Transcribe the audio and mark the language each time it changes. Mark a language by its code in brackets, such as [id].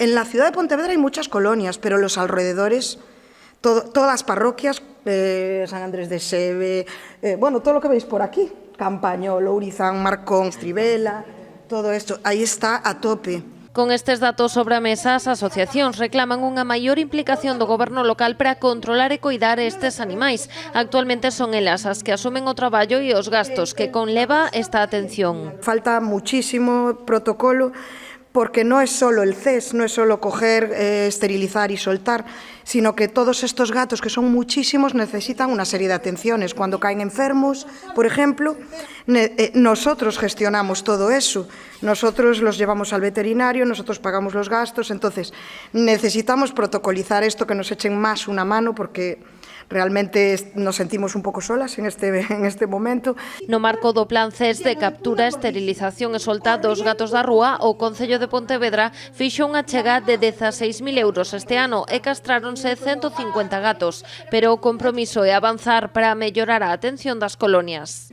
[es] En la ciudad de Pontevedra hay muchas colonias, pero los alrededores, todas las parroquias, San Andrés de Seve, bueno, todo lo que veis por aquí, Campañol, Ourizán, Marcón, Estribela, todo esto, [gl] aí está a tope. Con estes datos sobre a mesa, as asociacións reclaman unha maior implicación do goberno local para controlar e coidar estes animais. Actualmente son elas as que asumen o traballo e os gastos que conleva esta atención. [es] Falta muchísimo protocolo, porque no es solo el CES, no es solo coger, esterilizar y soltar, sino que todos estos gatos, que son muchísimos, necesitan una serie de atenciones. Cuando caen enfermos, por ejemplo, nosotros gestionamos todo eso. Nosotros los llevamos al veterinario, nosotros pagamos los gastos, entonces necesitamos protocolizar esto, que nos echen más una mano, porque realmente nos sentimos un pouco solas en este momento. [gl] No marco do plan CES de captura, esterilización e solta dos gatos da rúa, o Concello de Pontevedra fixo unha chega de 16.000 euros este ano e castráronse 150 gatos, pero o compromiso é avanzar para mellorar a atención das colonias.